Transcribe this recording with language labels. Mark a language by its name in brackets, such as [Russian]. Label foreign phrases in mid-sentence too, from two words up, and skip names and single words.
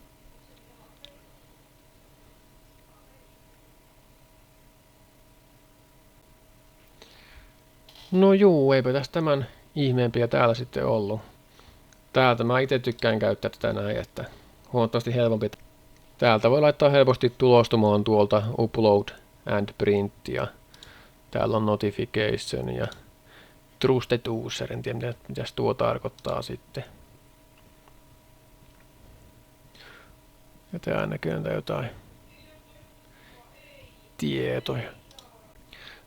[Finnish] No juu, eipä tästä tämän ihmeempiä täällä sitten ollut. Täältä mä itse tykkään käyttää tätä näin, että huomattavasti helpompi. Täältä voi laittaa helposti tulostumaan tuolta [English] upload and print, [Finnish] ja täällä on notification ja [English] trusted user, [Finnish] en tiedä mitä tuo tarkoittaa sitten. Ja täällä näkyy jotain tietoja.